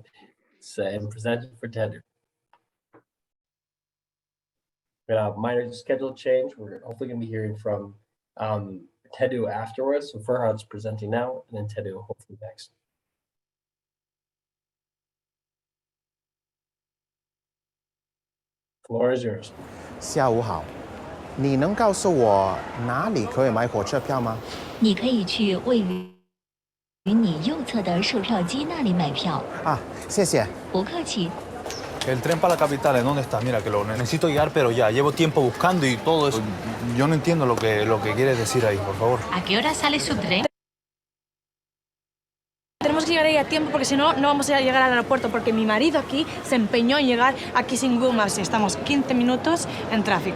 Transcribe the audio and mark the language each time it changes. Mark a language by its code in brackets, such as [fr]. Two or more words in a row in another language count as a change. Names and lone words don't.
[en] So and presented for Tedu. We have a minor schedule change. We're hopefully going to be hearing from Tedu afterwards. So Farhad's presenting now, and then Tedu hopefully next. Floor is yours. [zh] 下午好，你能告诉我哪里可以买火车票吗？你可以去位于你右侧的售票机那里买票。啊，谢谢。不客气。 [es] El tren para la capital, ¿en dónde está? Mira, que lo necesito llegar, pero ya. Llevo tiempo buscando y todo eso. Yo no entiendo lo que quieres decir ahí, por favor. ¿A qué hora sale su tren? Tenemos que llegar ahí a tiempo porque si no, no vamos a llegar al aeropuerto porque mi marido aquí se empeñó en llegar aquí sin Google Maps y estamos 15 minutos en tráfico.